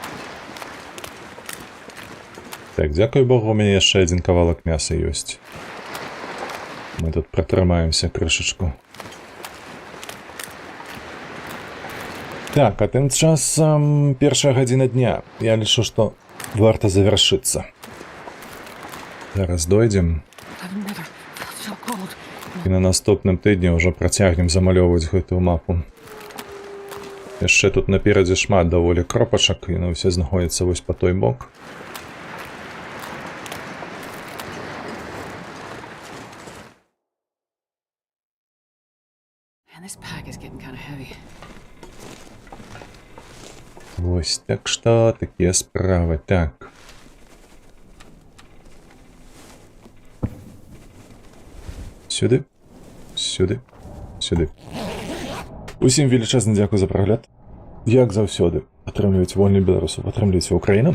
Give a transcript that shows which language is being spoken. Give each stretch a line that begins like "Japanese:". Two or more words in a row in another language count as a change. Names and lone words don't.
Belarusian: Так, дзякуй Богу, у мяне яшчэ адзін кавалак мяса ёсць. Мы тут пратрымаемся крышачку. Так, а тым часам першая гадзіна дня. Я лічу, што варта завяршыцца. Зараз дойдзем.
English: I've never felt so cold.
Belarusian: І на наступным тыдні ўжо працягнем замалёўваць гэтую мапу. Яшчэ тут наперадзе шмат даволі кропачак, яны ўсе знаходзяцца вось па той бок.
English: Man, this pack is getting kind of heavy.
Belarusian: Вось, так што такія справы. Так. Сюды, сюды, сюды. Усім велічэзны дзякуй за прагляд. Як заўсёды, падтрымлівайце вольных беларусаў, падтрымлівайце Украіну.